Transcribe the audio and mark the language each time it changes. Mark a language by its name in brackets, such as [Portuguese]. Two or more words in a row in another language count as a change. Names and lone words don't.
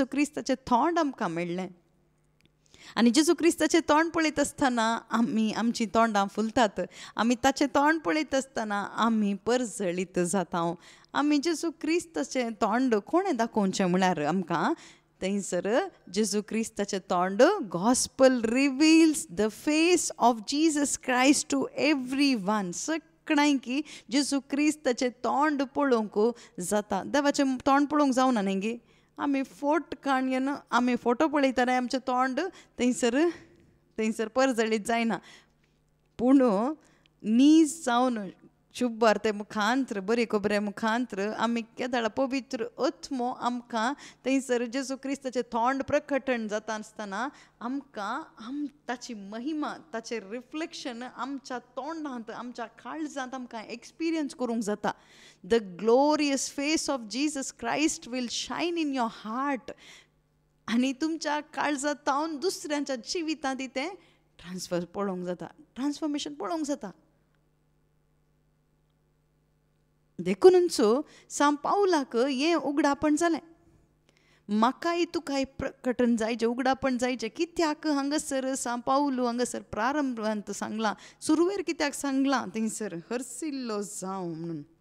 [Konkani] क्रिस्ताचें तोंड आमकां मेळ्ळें आनी जेजू क्रिस्ताचें तोंड पळयत आसतना आमी आमचीं तोंडां फुलतात आमी ताचें तोंड पळयत आसतना आमी परजळीत जाता आमी जेजू क्रिस्ताचें तोंड कोणें दाखोवचें म्हळ्यार आमकां थंयसर जेजू क्रिस्ताचें तोंड [English] Gospel reveals the face of Jesus Christ to every one [Konkani] सगळ्यांकी जेजू क्रिस्ताचें तोंड पळोवंक जाता देवाचें तोंड पळोवंक जावना न्ही गे आमी फोट काणयेन आमी फोटो पळयतना आमचें तोंड थंयसर परजळीत जायना पूण नीज जावन शुभ वार्ते मुखांतर बरे खबरे मुखांतर आमी केदाळा पवित्र आत्मो आमकां थंयसर जेजू क्रिस्ताचें तोंड प्रकटण जाता आसतना आमकां ताची महिमा ताचें रिफ्लेक्शन आमच्या तोंडांत आमच्या काळजांत आमकां एक्सपिरियन्स करूंक जाता [English] the glorious face of Jesus Christ will shine in your heart [Konkani] आनी तुमच्या काळजांत दुसऱ्यांच्या जिवितांत तें पळोवंक जाता ट्रान्सफॉर्मेशन पळोवंक जाता देखूनच सांत पावलाक हें उगडापण जालें म्हाकाय तुकाय प्रकटन जायचें उगडापण जायचें कित्याक हांगासर सांत पावलू हांगासर प्रारंभांत सांगलां सुरवेर कित्याक सांगलां थंयसर हरसिल्लो जावं म्हणून